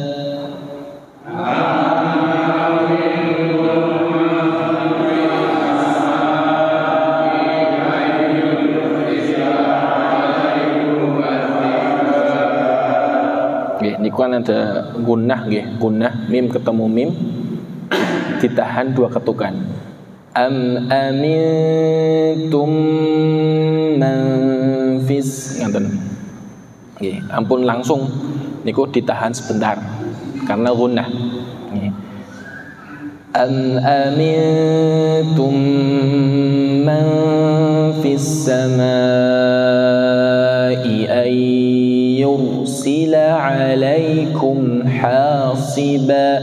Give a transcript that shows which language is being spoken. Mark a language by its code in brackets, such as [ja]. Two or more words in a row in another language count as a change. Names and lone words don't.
[id] Niku ada gunnah nggih, gunnah mim ketemu mim ditahan dua ketukan. [ar] أم أمنتم من في ngaten. [jv] Nggih, ampun [id] langsung niku ditahan sebentar karena gunnah. [jv] Nggih. [ar] أم أمنتم من في السماء أن يرسل عليكم حاصبا.